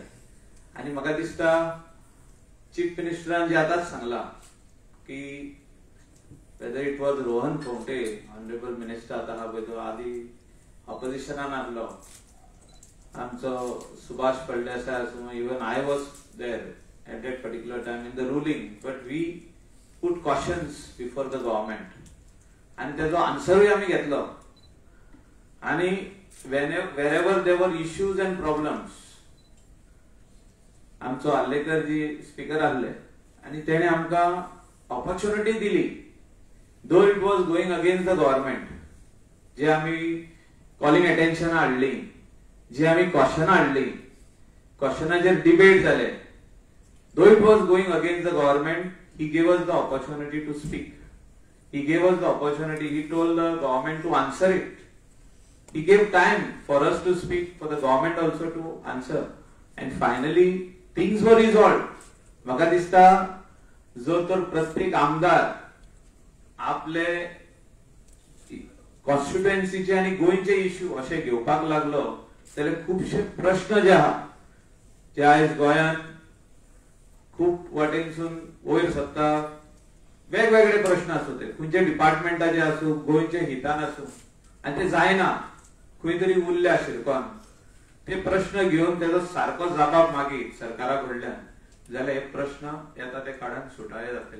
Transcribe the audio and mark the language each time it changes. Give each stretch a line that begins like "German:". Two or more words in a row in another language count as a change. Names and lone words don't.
Konkani: आनी म्हाका दिसता
English: Chief Ministerान
Konkani: जे आतांच सांगला की
English: whether it was रोहन खंवटे honourable minister
Konkani: आतां आहा पळय तो आदी ऑपोजिशनान आहलो आमचो सुभाष फळदेसाय आसूं
English: even I was there at that particular time in the ruling but we put cautions before the government and
Konkani: तेजो आन्सरूय आमी घेतलो आणि
English: wherever there were issues and problems
Konkani: आमचो आर्लेकर जी स्पीकर आहले आणि तेणे आमकां
English: ऑपॉर्च्युनिटी दिली though it was going against the government जे आमी calling attention हाडली
Konkani: जी आमी क्वेश्चन हाडली क्वेश्चनाचेर डिबेट जाले
English: though it was going against the government he gave us the opportunity to speak. He gave us the opportunity. He told the government to answer it. He gave time for us to speak, for the government also to answer. And finally, things were resolved.
Konkani: म्हाका दिसता जो तर प्रत्येक आमदार आपले कॉन्स्टिट्युएन्सीचे आणि गोंयचे इश्यू असे घेवपाक लागलो जाल्यार खुबशे प्रश्न जे आहा जे आयज गोंयान खूब वाटेनसून वयर सरता, वेगवेगळे प्रश्न आसूं ते खंयचे डिपार्टमेंटाचे आसूं, गोंयचे हितान आसूं, आनी ते जायना, खंय तरी उरले शिरकोन ते प्रश्न घेवन तेजो सारको जबाब मागीर सरकारा कडल्यान जाल्यार हे प्रश्न येता ते काळान सुटावे जातले.